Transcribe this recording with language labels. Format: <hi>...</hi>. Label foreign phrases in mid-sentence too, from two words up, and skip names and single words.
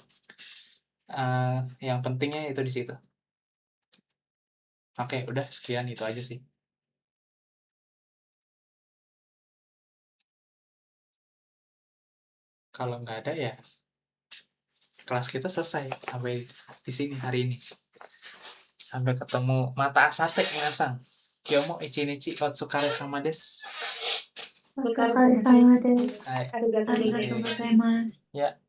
<id>Yang pentingnya itu di situ. Oke, udah sekian itu aja sih. Kalau nggak ada ya kelas kita selesai sampai di sini hari ini. Sampai ketemu</id> <ja>また明後日皆さん. 今日も一日お疲れ様です. お疲れ様です. Hai. ありがとうございます.</ja> <id>Ya.</id>